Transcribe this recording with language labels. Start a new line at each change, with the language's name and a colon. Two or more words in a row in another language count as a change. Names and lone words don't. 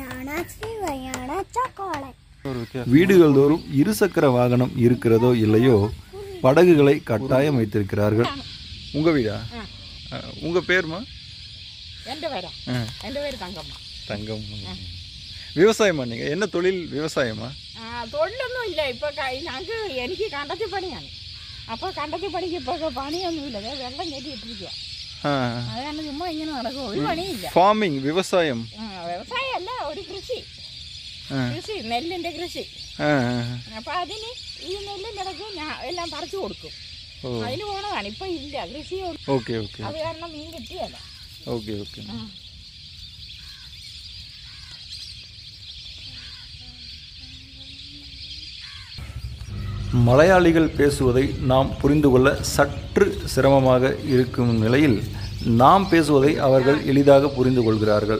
Tamil: வீடுகள் தோறும் இருசக்கர வாகனம் இருக்கிறதோ இல்லையோ, படகுகளை கட்டாயம் வைத்திருக்கிறார்கள். உங்க வீடா? உங்க பேருமா? தங்கம். விவசாயமா? நீங்க என்ன தொழில்? விவசாயமா?
Malayalam: തൊഴിലൊന്നും ഇല്ല. ഇപ്പൊ ഞങ്ങൾക്ക് എനിക്ക് കണ്ടത്തി പണിയാണ്. അപ്പൊ കണ്ടത്തി പണിക്ക് ഇപ്പൊ പണിയൊന്നുമില്ല. വെള്ളം കയറ്റിയിട്ടിരിക്കുക. അതാണ് ചുമ്മാ ഇങ്ങനെ നടക്കും. ഒരു പണിയില്ല. ഫാമിംഗ്, വ്യവസായം. വ്യവസായം അല്ല, ഒരു കൃഷി. കൃഷി, നെല്ലിന്റെ കൃഷി. അപ്പൊ അതിന് ഈ നെല്ലിന്റെ ഇടയ്ക്ക് എല്ലാം പറിച്ചു കൊടുക്കും. അതിന് പോണതാണ്. ഇപ്പൊ ഇല്ല കൃഷി. അത് കാരണം മീൻ കിട്ടിയല്ല.
Tamil: மலையாளிகள் பேசுவதை நாம் புரிந்து கொள்ள சற்று சிரமமாக இருக்கும் நிலையில் நாம் பேசுவதை அவர்கள் எளிதாக புரிந்து கொள்கிறார்கள்.